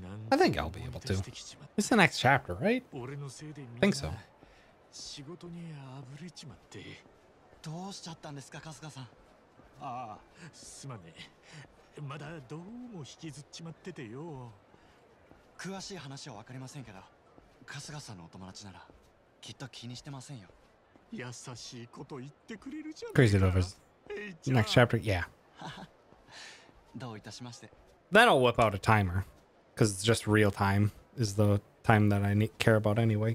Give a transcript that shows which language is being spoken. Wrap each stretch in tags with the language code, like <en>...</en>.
<en>I think I'll be able to. It's the next chapter, right? I think so.</en> <ja>仕事にあぶれちまって。どうしちゃったんですか、春日さん。ああ、すまねえ。まだどうも引きずっちまっててよ。詳しい話はわかりませんけど、春日さんのお友達ならきっと気にしてませんよ。優しいこと言ってくれるじゃん。</ja> <en>Crazy lovers. Next chapter, yeah.</en> <ja>どういたしまして。</ja> <en>Then I'll whip out a timer. Because it's just real time is the time that I care about anyway.</en>